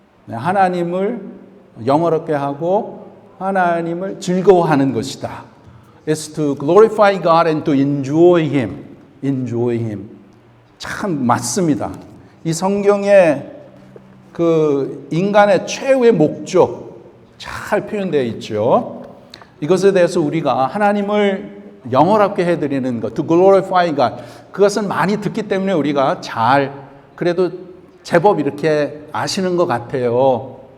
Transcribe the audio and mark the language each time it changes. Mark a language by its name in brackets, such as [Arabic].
[Korean] 하나님을 영화롭게 하고 하나님을 즐거워하는 것이다. [English] It's to glorify God and to enjoy Him. Enjoy Him. [Korean] 참 맞습니다. 이 성경에 그 인간의 최후의 목적 잘 표현되어 있죠. 이것에 대해서 우리가 하나님을 영원하게 해드리는 것, [English] to glorify God. [Korean] 그것은 많이 듣기 때문에 우리가 그래도 제법 이렇게 아시는 것 같아요.